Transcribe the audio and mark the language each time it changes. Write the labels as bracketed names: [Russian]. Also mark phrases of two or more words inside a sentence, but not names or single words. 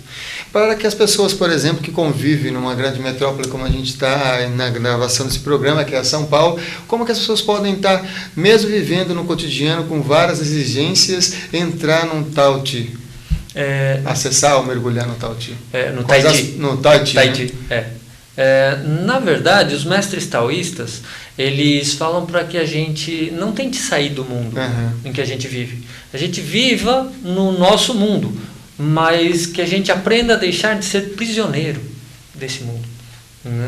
[Portuguese] Para que as pessoas, por exemplo, que convivem numa grande metrópole, como a gente está na gravação desse programa, que é São Paulo, como que as pessoas podem estar, mesmo vivendo no cotidiano, com várias exigências, entrar num Tai Chi? Acessar ou mergulhar no Tai Chi? No Tai Chi. No Tai Chi, Tai Chi, na verdade, os mestres taoístas, eles falam para que a gente não tente sair do mundo em que a gente vive. A gente viva no nosso mundo, mas que a gente aprenda a deixar de ser prisioneiro desse mundo. Né?